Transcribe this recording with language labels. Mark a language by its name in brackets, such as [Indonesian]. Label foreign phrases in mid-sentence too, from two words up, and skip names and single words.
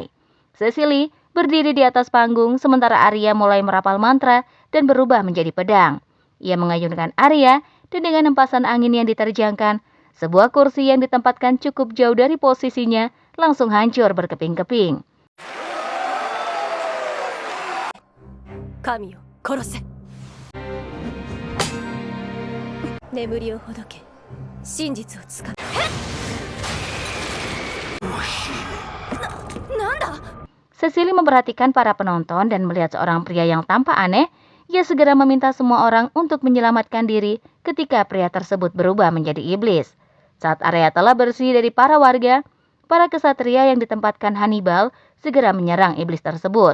[Indonesian] Cecily berdiri di atas panggung sementara Arya mulai merapal mantra dan berubah menjadi pedang. Ia mengayunkan Arya dan dengan hempasan angin yang diterjangkan, sebuah kursi yang ditempatkan cukup jauh dari posisinya langsung hancur berkeping-keping. [Japanese] 神よ、殺せ。眠りをほどけ。真実をつかめ。なんだ? [Indonesian] Cecily memperhatikan para penonton dan melihat seorang pria yang tampak aneh. Ia segera meminta semua orang untuk menyelamatkan diri ketika pria tersebut berubah menjadi iblis. Saat area telah bersih dari para warga, para kesatria yang ditempatkan Hannibal segera menyerang iblis tersebut.